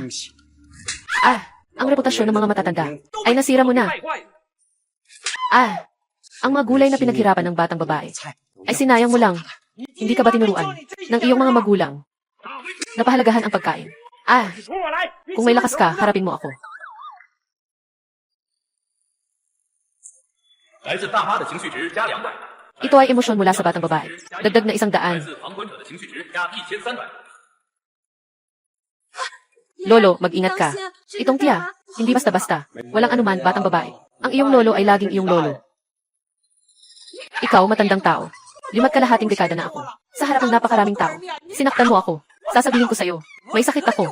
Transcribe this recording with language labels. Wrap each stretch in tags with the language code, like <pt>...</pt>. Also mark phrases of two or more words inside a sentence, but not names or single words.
<tl>Ang reputasyon ng mga matatanda ay nasira mo na. Ang mga gulay na pinaghirapan ng batang babae ay sinayang mo lang. Hindi ka ba tinuruan ng iyong mga magulang na pahalagahan ang pagkain? Kung may lakas ka, harapin mo ako.</tl> <zh>来自大妈的情绪值加200，</zh> <tl>Ito ay emosyon mula sa batang babae. Dagdag na 100.</tl> <zh>来自旁观者的情绪值加1300。</zh> <tl>Lolo, mag-ingat ka. Itong tiya, hindi basta-basta. Walang anuman, batang babae. Ang iyong lolo ay laging iyong lolo. Ikaw, matandang tao. 5 dekada na ako. Sa harap ng napakaraming tao. Sinaktan mo ako. Sasabihin ko sa'yo. May sakit ako.</tl>